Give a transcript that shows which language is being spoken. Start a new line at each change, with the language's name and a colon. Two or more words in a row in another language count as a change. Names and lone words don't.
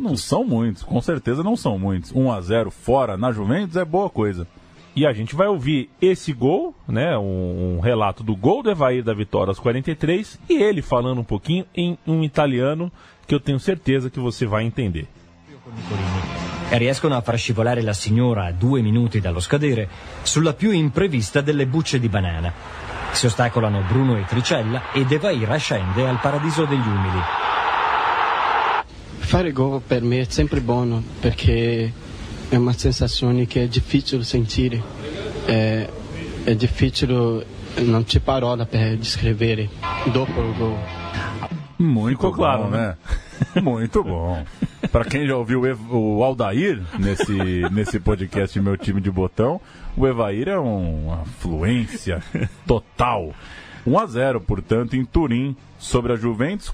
Portuguese: Não são muitos, com certeza não são muitos. 1-0 fora na Juventus é boa coisa. E a gente vai ouvir esse gol, né, um relato do gol do Evair da vitória aos 43, e ele falando um pouquinho em um italiano que eu tenho certeza que você vai entender.
Italian: E riescono a far scivolare la signora a 2 minuti dallo scadere sulla più imprevista delle bucce di banana. Si ostacolano Bruno e Tricella ed Evair ascende al paradiso degli umili. Fare gol per me è sempre buono perché è una sensazione che è difficile sentire, è difficile, non c'è parola per descrevere dopo il gol.
Portuguese: Muito Ficou claro, bom, né? Muito bom. Para quem já ouviu o Aldair nesse podcast Meu Time de Botão, o Evair é uma fluência total. 1-0, portanto, em Turim sobre a Juventus.